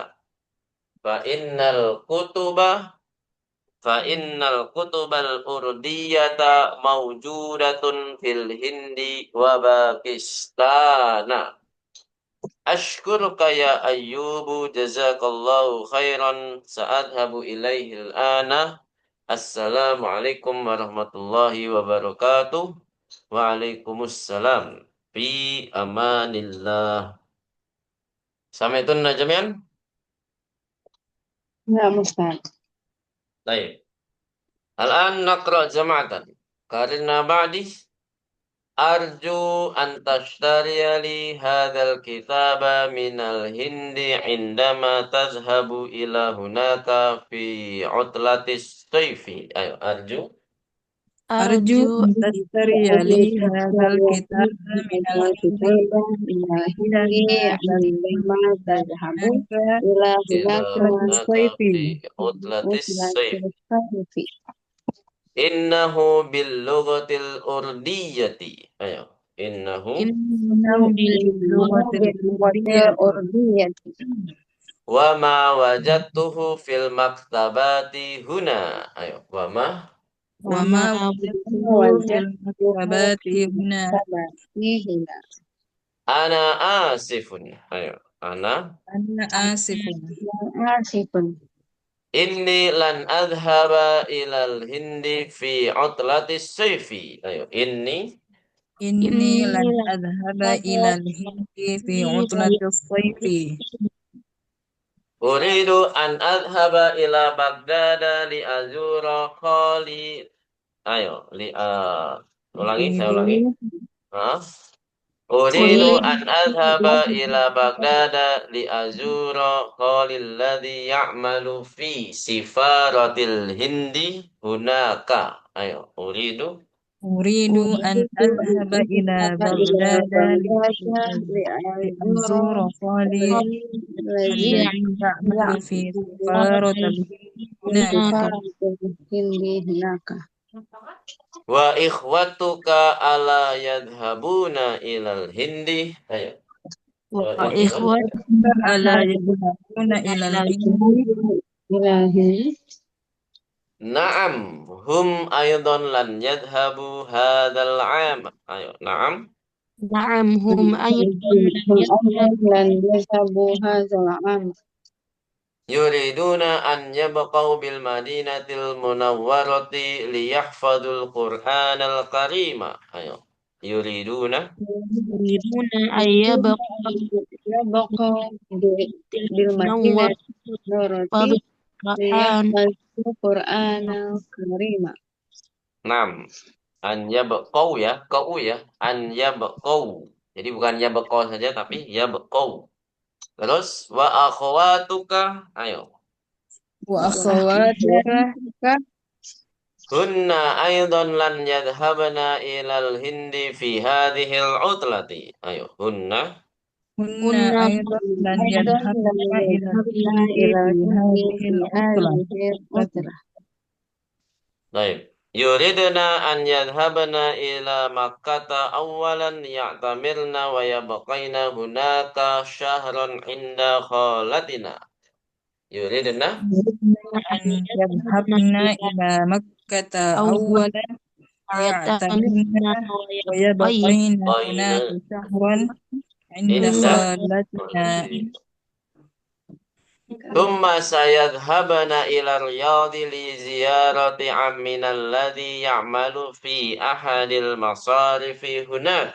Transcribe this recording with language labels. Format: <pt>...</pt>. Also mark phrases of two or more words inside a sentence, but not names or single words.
<ar>فإن الكتب الأردية موجودة في الهند وباكستان. أشكرك يا أيوب جزاك الله خيرا سأذهب إليه الآن. السلام عليكم ورحمة الله وبركاته. وعليكم السلام. في أمان الله.</ar> <id>Sampai itu jami'an?</id> <ar>نعم أستاذ.</ar> <id>Baik.</id> <ar>الآن نقرأ جماعة. Karena بعدي أرجو أن تشتري لي هذا الكتاب من الهند عندما تذهب إلى هناك في عطلة الصيف.</ar> <id>Ayo arju.</id> <ar>أرجو أن تشتري لي هذا الكتاب من الهند عندما تذهب إلى إلى هناك هناك الصيف في عطلة الصيف. الصيف. إنه باللغة الأردية. Ayo. إنه إنه باللغة الأردية. وما وجدته في المكتبة هنا.</ar> <id>Ayo.</id> <ar>وما وجدته في المكتبات هنا. هنا. أنا آسف. Ayo. أنا آسف. آسف. إني لن أذهب إلى الهند في عطلة الصيف.</ar> <id>Ayo.</id> <ar>إني لن أذهب إلى الهند في عطلة الصيف. أريد أن أذهب إلى بغداد لأزور خالي.</ar> <id>Ayo. Ulangi. Saya ulangi. Hah?</id> <ar>أريد أن أذهب إلى بغداد لأزور خالي الذي يعمل في سفارة الهند هناك.</ar> <id>Ayo,</id> <ar>أريد أن أذهب إلى بغداد لأزور خالي الذي يعمل في سفارة الهند هناك. وإخوتك ألا يذهبون إلى الهند.</ar> <id>Ayo.</id> <ar>وإخوتنا ألا يذهبون إلى الهند. نعم، هم أيضا لن يذهبوا هذا العام.</ar> <id>Ayo, naam.</id> <ar>نعم هم أيضا لن يذهبوا هذا العام. يريدون أن يبقوا بالمدينة المنورة ليحفظوا القرآن الكريم. Ayo. يريدون أن يبقوا بالمدينة المنورة القرآن ليحفظوا القرآن الكريم. نعم. أن يبقوا يا، أن يبقوا.</ar> <id>Jadi bukan yabqaw saja tapi yabqaw. Terus</id> <ar>وأخواتك,</ar> <id>ayo.</id> <ar>وأخواتك هن أيضا لن يذهبن إلى الهند في هذه العطلة.</ar> <id>Ayo,</id> <ar>هن أيضا لن يذهبن إلى الهند في هذه العطلة.</ar> <id>Baik.</id> <ar>يردن أن يذهبن إلى مكة أولا يعتمرن ويبقين هناك شهرا عند خالتنا. يردن أن يذهبن إلى مكة أولا يعتمرن ويبقين هناك قين. شهرا عند عند. خالتنا. ثم سيذهبن إلى الرياض لزيارة عمنا الذي يعمل في أحد المصارف هناك.</ar>